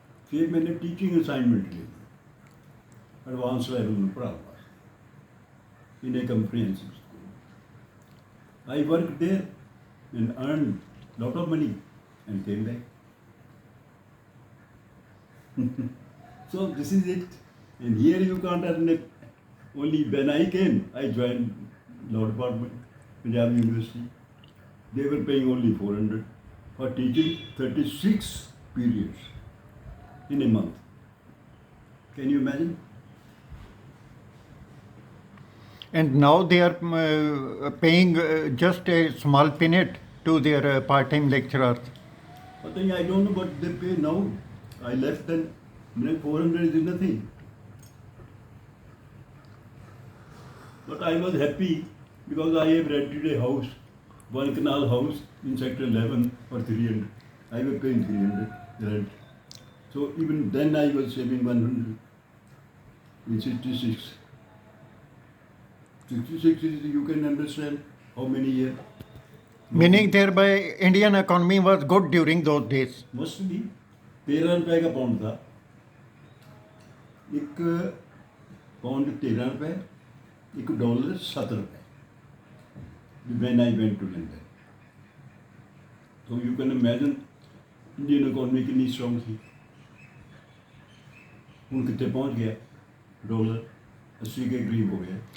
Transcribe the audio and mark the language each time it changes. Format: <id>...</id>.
<hi>फिर मैंने teaching assignment ली advance level में पढ़ाने वास्ते</hi> <en>In a comprehensive school. I work there and earn lot of money and came back. So this is it, and here you can't earn it. Only when I came, I joined law department, Punjab University. They were paying only 400 for teaching 36 periods in a month. Can you imagine? And now they are paying just a small peanut to their part-time lecturers. But then I don't know what they pay now. I left then, 400 is nothing. But I was happy because I have rented a house, 1 canal house in sector 11 for 300. I was paying 300 rent. So even then I was saving 100 in 66. 66 is, you can understand how many years. Meaning thereby Indian economy was good during those days. Must be</en> <hi>13 रुपए का pound था, एक pound 13 रुपए, एक dollar 7 रुपए।</hi> <en>When I went to London, so you can imagine Indian economy</en> <hi>कितनी strong थी।</hi> <pa>ਹੁਣ</pa> <hi>कितने पहुंच गया, डॉलर 80 के करीब हो गया।</hi>